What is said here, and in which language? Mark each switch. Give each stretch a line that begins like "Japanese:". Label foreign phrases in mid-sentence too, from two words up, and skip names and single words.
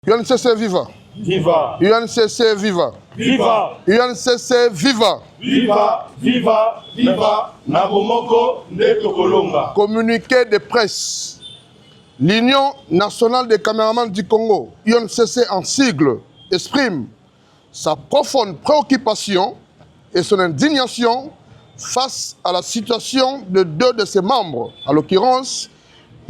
Lingala: UNCC viva! Viva! UNCC viva! Viva! UNCC viva! Viva! Viva! Viva! Nabomoko Netokolonga.
French: Communiqué de presse. L'Union nationale des caméramans du Congo, UNCC en sigle, exprime sa profonde préoccupation et son indignation face à la situation de deux de ses membres, à l'occurrence M.